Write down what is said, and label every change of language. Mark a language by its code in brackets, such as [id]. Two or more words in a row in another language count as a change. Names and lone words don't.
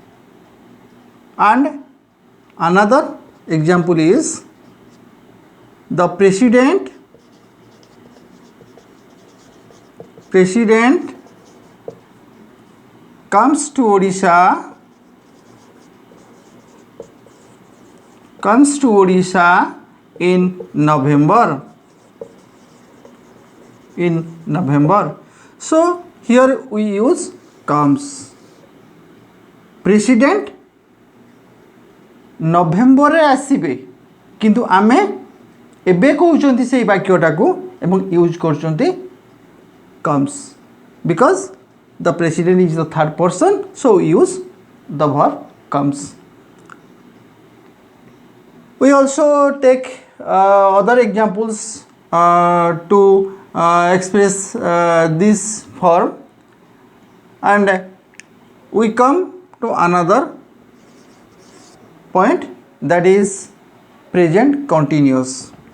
[en] And another example is the president comes to Odisha in November. So here we use comes. [or] President ନଭେମ୍ବର ଆସିବେ କିନ୍ତୁ ଆମେ ଏବେ କହୁଛନ୍ତି ସେ ବାକ୍ୟଟା କୁ ଏବଂ use କରୁଛନ୍ତି [en] comes because the president is the third person, so we use the verb comes. We also take other examples to express this form, and we come to another point, that is present continuous.